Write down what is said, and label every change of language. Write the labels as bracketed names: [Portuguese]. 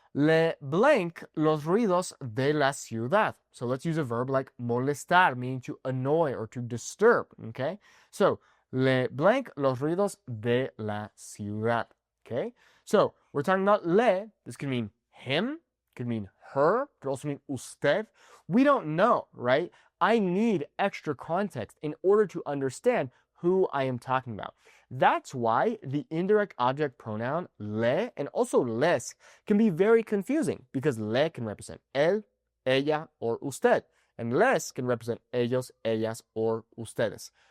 [Spanish] Le blank los ruidos de la ciudad. [English] So let's use a verb like molestar, meaning to annoy or to disturb. Okay? [Spanish] So, le blank los ruidos de la ciudad. [English] Okay? So, we're talking about le. This could mean him, could mean her, could also mean usted. We don't know, right? I need extra context in order to understand who I am talking about. That's why the indirect object pronoun le and also les can be very confusing, because le can represent él, ella, or usted, and les can represent ellos, ellas, or ustedes.